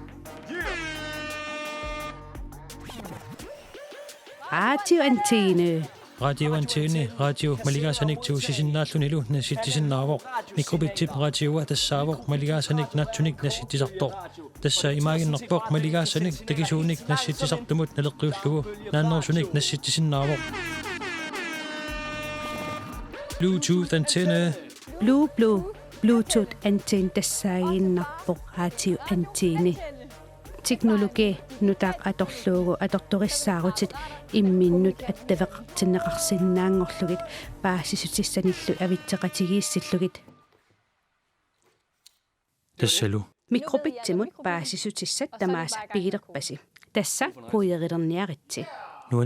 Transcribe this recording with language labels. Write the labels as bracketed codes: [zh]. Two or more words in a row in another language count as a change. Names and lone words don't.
[kl] radioantenne radio maligasanik tuusisinnaallunilu nassittisinnaavoq mikrobitsip radioa tassaavoq maligasanik natsunik nassittisartoq tassa imaaginnerpoq maligasanik takisuunik nassittisartumut naleqqiullugu naannersunik nassittisinnaavoq Bluetooth antenne Bluetooth antenne tassaagiinnarpoq radio antenne teknologi nutaq atorluugu atortorissaarutit imminnut attaveqartinneqarsinnaangorlugit paasisutissannillu avitseqatigiissillugit tassalu mikropitsimut paasisutissat tamaasa pigilerpasi tassa kuierilerniaritsi